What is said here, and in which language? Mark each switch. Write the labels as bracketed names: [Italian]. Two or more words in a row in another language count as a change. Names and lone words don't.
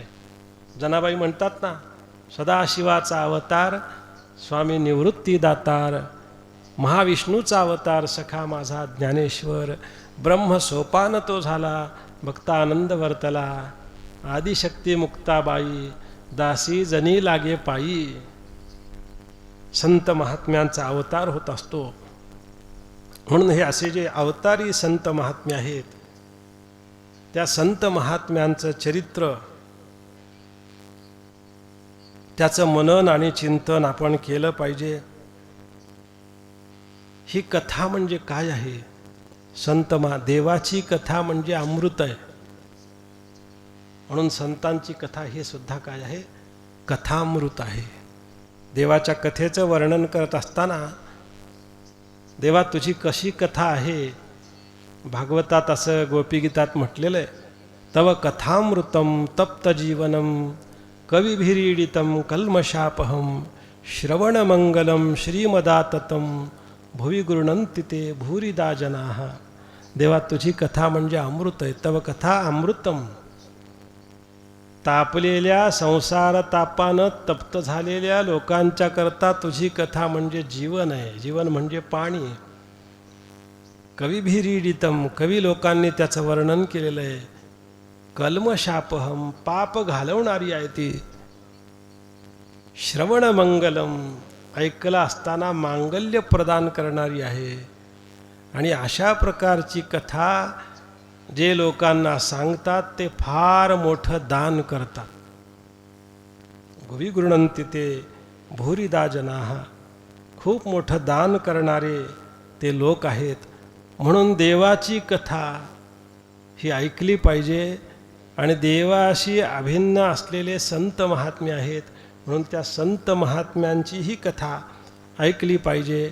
[Marathi] जनाबाई म्हणतात ना, सदाशिवाचा अवतार स्वामी निवृत्ती दातार, महाविष्णूचा अवतार सखा माझा ज्ञानेश्वर, ब्रह्म सोपान तो झाला भक्ता आनंद वर्तला, आदिशक्ती मुक्ताबाई दासी जनी लागे पायी. संत महात्म्यांचा अवतार होत असतो. म्हणून हे असे जे अवतारी संत महात्मे आहेत, त्या संत महात्म्यांचं चरित्र, त्याचं मनन आणि चिंतन आपण केलं पाहिजे. ही कथा म्हणजे काय आहे? देवाची कथा म्हणजे अमृत आहे. म्हणून संतांची कथा हे सुद्धा काय आहे? कथामृत आहे. देवाच्या कथेचं वर्णन करत असताना, देवा तुझी कशी कथा आहे, भागवतात असं गोपीगीतात म्हटलेलं आहे, [Sanskrit] तव कथामृतम तप्त जीवनम कविभिरीडितम कल्मशापहम श्रवणमंगलम श्रीमदाततम भुवि गृह्णन्ति ते भूरिदा जनाः. [Marathi] देवा तुझी कथा म्हणजे अमृत आहे. [Sanskrit] तव कथा अमृतम. [Marathi] तापलेल्या संसार तापानं तप्त झालेल्या लोकांच्या करता तुझी कथा म्हणजे जीवन आहे. जीवन म्हणजे पाणी. कविभिरीडितम, कवी लोकांनी त्याचं वर्णन केलेलं आहे. कल्मशापहम, पाप घालवणारी आहे ती. श्रवणमंगलम, ऐकलं असताना मांगल्य प्रदान करणारी आहे. आणि अशा प्रकारची कथा जे लोकांना सांगतात ते फार मोठं दान करतात. [Sanskrit] भुवि गृह्णन्ति ते भूरिदा जनाः, [Marathi] खूप मोठं दान करणारे ते लोक आहेत. म्हणून देवाची कथा ही ऐकली पाहिजे. आणि देवाशी अभिन्न असलेले संत महात्मे आहेत, म्हणून त्या संत महात्म्यांची ही कथा ऐकली पाहिजे.